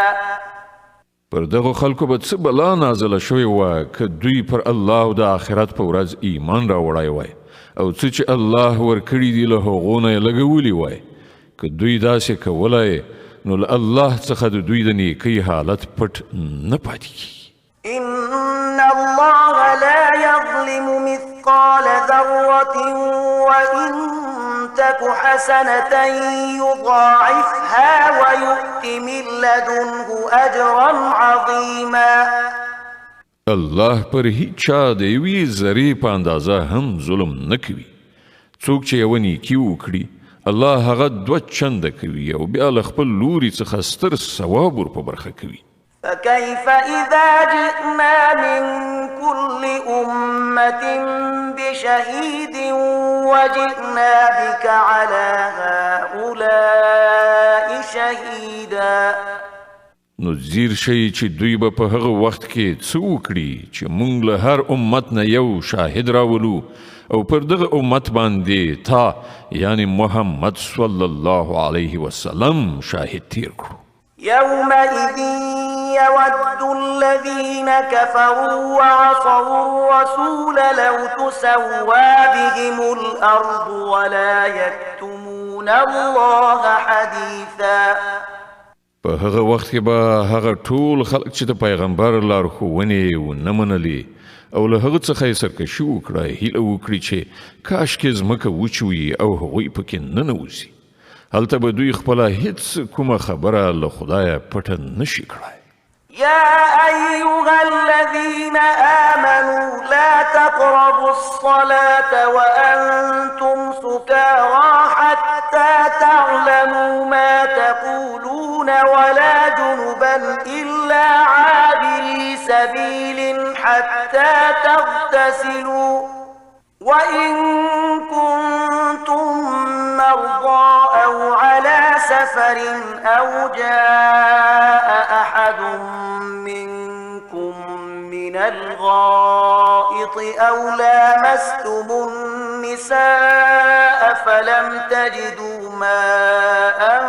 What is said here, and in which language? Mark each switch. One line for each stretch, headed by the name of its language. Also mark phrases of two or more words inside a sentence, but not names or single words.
Pashto: پر دغه خلکو به څه بلا نازله شوې وه که دوی پر الله او د آخرت په ورځ ایمان راوړی وای او څه چې الله ورکړي دي له هغو نه یې لګولي وای. که دوی داسې کولی نو له الله څخه د دوی د نیکۍ حالت پټ نه پاتې کیږي.
Arabic: إن الله لا يظلم مثقال ذرة وإن تك حسنة يضاعفها ويؤت من لدنه أجرا عظيما.
Pashto: الله پر هیڅ چا د یوې ذرې په اندازه هم ظلم نه کوي. څوک چې یوه نیکي وکړي الله هغه 2 چنده کوي او بیا له خپل لوري څخه ستر ثواب ور په برخه کوي.
Arabic: فكيف إذا جئنا من كل أمة بشهيد وجئنا بك على هؤلاء شهيدا.
Pashto: نو زیر شي چې دوی به په هغه وخت کې څه وکړي چې موږ له هر امت نه یو شاهد راولو او پر دغه امت باندې تا یعنی محمد
Arabic: صلی الله علیه وسلم
Pashto: شاهد تیر کړو.
Arabic: يومئذ يود الذين كفروا وعصوا الرسول لو تسوى بهم الأرض ولا يكتمون الله حديثا.
Pashto: په هغه وخت کې به هغه ټول خلک چې د پیغمبر لارښوونې ونه منلې او له هغه څخه یې سرکشي وکړه، هیله وکړي چې کاشکې ځمکه وچوي او هغوی پکې ننوځي. هلته به دوی خپله هیڅ کومه خبره له خدایه پټه نشي کړای.
Arabic: يا أيها الذين آمنوا لا تقربوا الصلاة وأنتم سكارى حتى تعلموا ما تقولون ولا جنبا إلا عابري سبيل حتى تغتسلوا وإن كنتم مرضى أو على سفر أو جاء أحد منكم من الغائط أو لامستم النساء فلم تجدوا ماء